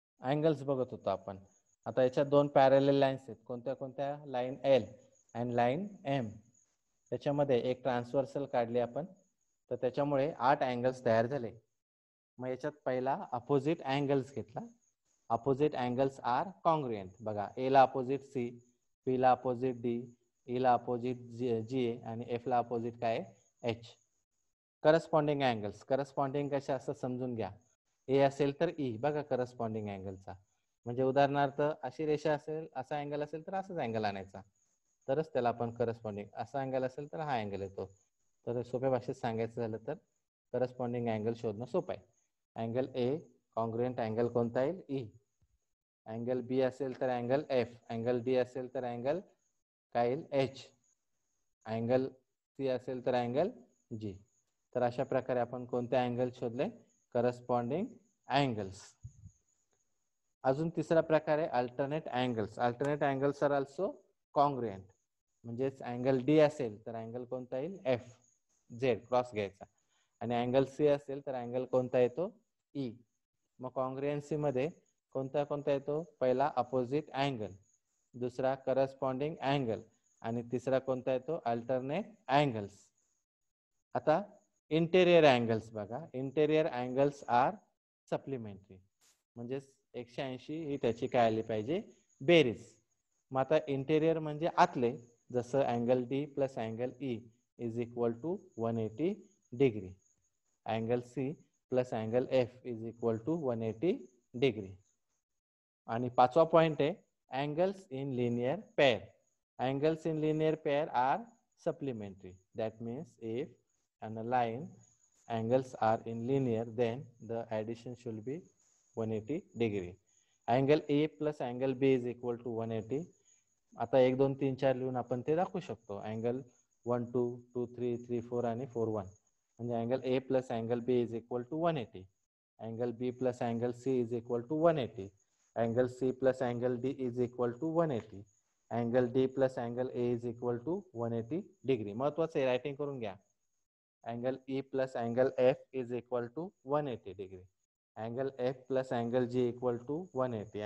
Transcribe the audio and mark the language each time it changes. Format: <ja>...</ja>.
<mr>Angles बघत होतो आपण. आता याच्यात 2 पॅरलल लाईन्स आहेत. कोणत्या कोणत्या, लाईन एल आणि लाईन एम. त्याच्यामध्ये एक ट्रान्सव्हर्सल काढली आपण, तर त्याच्यामुळे 8 अँगल्स तयार झाले. मग याच्यात पहिला अपोजिट अँगल्स घेतला.</mr> <en>Opposite angles are congruent.</en> <mr>बघा, ए ला अपोजिट सी, बी ला अपोजिट डी, ई ला अपोजिट जी आणि एफ ला अपोजिट काय एच. करस्पॉन्डिंग अँगल्स, करस्पॉन्डिंग कशा असं समजून घ्या. ए असेल तर ई, बघा करस्पॉन्डिंग अँगलचा. म्हणजे उदाहरणार्थ अशी रेषा असेल, असा अँगल असेल तर असाच अँगल आणायचा, तरच त्याला आपण करस्पॉन्डिंग. असा अँगल असेल तर हा अँगल येतो. तर सोप्या भाषेत सांगायचं झालं तर करस्पॉन्डिंग अँगल शोधणं सोपं आहे. अँगल ए कॉन्ग्रुएंट अँगल कोणता येईल? ई. अँगल बी असेल तर अँगल एफ, अँगल डी असेल तर अँगल काय येईल? एच. अँगल सी असेल तर अँगल जी. तर अशा प्रकारे आपण कोणते अँगल शोधले? Corresponding angles. अजून तिसरा प्रकार आहे alternate angles.</mr> <en>Alternate angles are also congruent.</en> <mr>म्हणजेच अँगल डी असेल तर अँगल कोणता येईल? एफ झेड क्रॉस घ्यायचा. आणि अँगल सी असेल तर अँगल कोणता येतो? ई. मग कॉन्ग्रुएन्सी मध्ये कोणता कोणता येतो? पहिला अपोजिट अँगल, दुसरा करस्पॉन्डिंग अँगल आणि तिसरा कोणता येतो? Alternate angles. आता इंटेरियर अँगल्स बघा.</mr> <en>Interior angles are supplementary.</en> <mr>म्हणजेच 180 ही त्याची काय आली पाहिजे? बेरीज. मग आता इंटेरियर म्हणजे आतले, जसं</mr> <en>Angle D plus angle E is equal to 180 degree. Angle C plus angle F is equal to 180 degree.</en> <mr>आणि पाचवा पॉइंट आहे</mr> <en>Angles in linear pair. Angles in linear pair are supplementary. That means if on a line angles are in linear, then the addition should be 180 degree. Angle A plus angle B is equal to 180.</en> <mr>आता 1 2 3 4 लिहून आपण ते दाखवू शकतो. Angle 1 2 2 3 3 4 आणि 4 1.</mr> <en>म्हणजे angle A plus angle B is equal to 180. Angle B plus angle C is equal to 180. Angle C plus angle D is equal to 180. Angle D plus angle A is equal to 180 degree.</en> <mr>महत्वाचं आहे, writing करून घ्या.</mr> <en>Angle E plus angle F is equal to 180 degree. Angle F plus angle G equal to 180.</en>